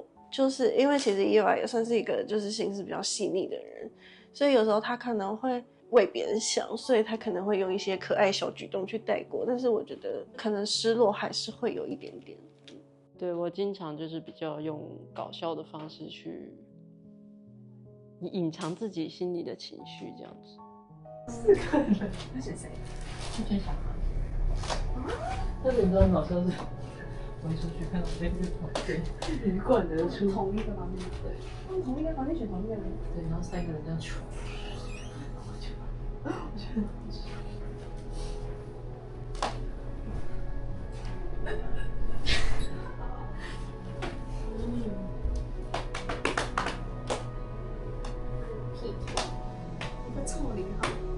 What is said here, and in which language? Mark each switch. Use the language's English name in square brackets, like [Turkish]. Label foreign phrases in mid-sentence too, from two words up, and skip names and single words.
[Chinese] 就是因為其實伊娃也算是一個就是心思比較細膩的人，所以有時候他可能會為別人想，所以他可能會用一些可愛小舉動去帶過，但是我覺得可能失落還是會有一點點。對，我經常就是比較用搞笑的方式去隱藏自己心裡的情緒，這樣子。 4個人，那是誰？是最小的。但是你知道搞笑是？我一出去看到那个房间，鱼貫而出，同一個房間，對，他們同一個房間選同一個人，對，然後3個人這樣出，我覺得很奇一個臭零號。